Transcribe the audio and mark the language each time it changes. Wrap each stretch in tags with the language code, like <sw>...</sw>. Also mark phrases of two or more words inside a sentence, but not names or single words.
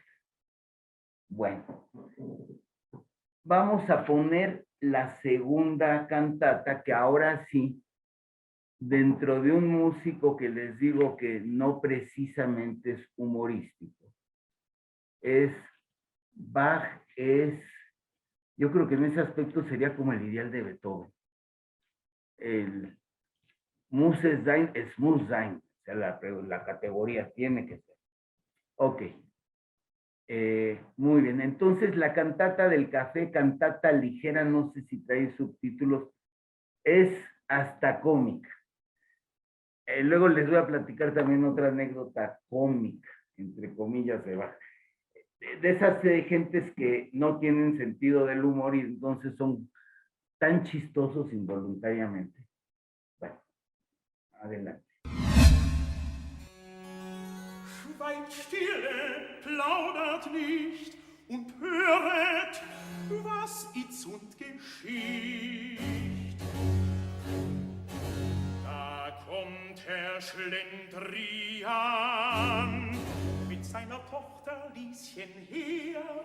<es>Bueno, vamos a poner la segunda cantata, que ahora sí, dentro de un músico que les digo que no precisamente es humorístico, es Bach, yo creo que en ese aspecto sería como el ideal de Beethoven.</es> <de>El Muss sein, es muss sein,</de> <es>o sea, la categoría tiene que ser. Ok. Muy bien, entonces la cantata del café, cantata ligera, no sé si trae subtítulos, es hasta cómica. Luego les voy a platicar también otra anécdota cómica, entre comillas, de Bach. De esas gentes que no tienen sentido del humor y entonces son tan chistosos involuntariamente. Bueno, adelante.</es> <de>Schweigt stille, plaudert nicht und höret, was itzund geschieht. Da kommt Herr Schlendrian mit seiner Tochter Lieschen her.</de>